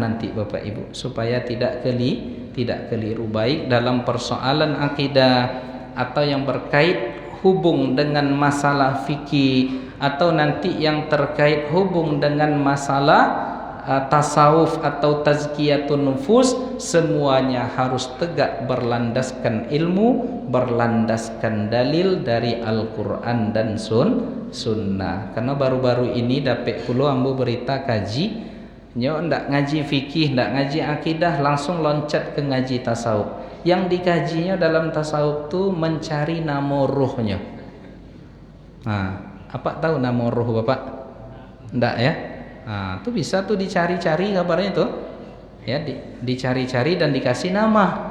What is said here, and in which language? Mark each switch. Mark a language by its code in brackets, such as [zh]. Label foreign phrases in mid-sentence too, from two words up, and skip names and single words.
[id] nanti Bapak Ibu, supaya tidak keliru, baik dalam persoalan akidah atau yang berkait hubung dengan masalah fikih atau nanti yang terkait hubung dengan masalah tasawuf atau [ar] تزكية النفوس, [id] semuanya harus tegak berlandaskan ilmu, berlandaskan dalil dari Al-Quran dan Sunnah. Karena baru-baru ini dapat puluh ambu berita kaji, [min] nyo ndak ngaji fikih, ndak ngaji akidah, langsung loncat ke ngaji tasawuf. [id] Yang dikajinya dalam tasawuf tu mencari nama ruhnya. Apa tahu nama ruh Bapak? Ndak ya? Itu bisa tuh dicari-cari kabarnya tuh. Ya, dicari-cari dan dikasih nama.